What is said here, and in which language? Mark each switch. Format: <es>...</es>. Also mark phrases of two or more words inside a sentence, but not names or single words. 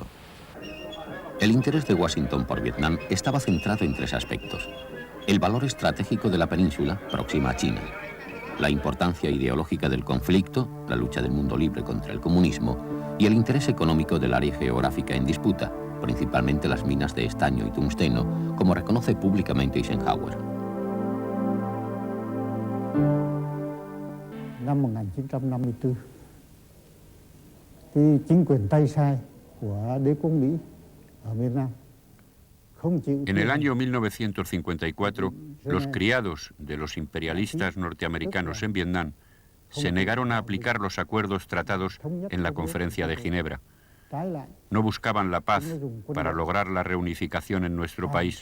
<es>El interés de Washington por Vietnam estaba centrado en 3 aspectos: el valor estratégico de la península, próxima a China; la importancia ideológica del conflicto, la lucha del mundo libre contra el comunismo; y el interés económico del área geográfica en disputa, principalmente las minas de estaño y tungsteno, como reconoce públicamente Eisenhower.</es> <vi>Năm 1954, thì chính quyền tay sai của đế quốc Mỹ ở Việt Nam.</vi> <es>En el año 1954, los criados de los imperialistas norteamericanos en Vietnam se negaron a aplicar los acuerdos tratados en la Conferencia de Ginebra. No buscaban la paz para lograr la reunificación en nuestro país.</es>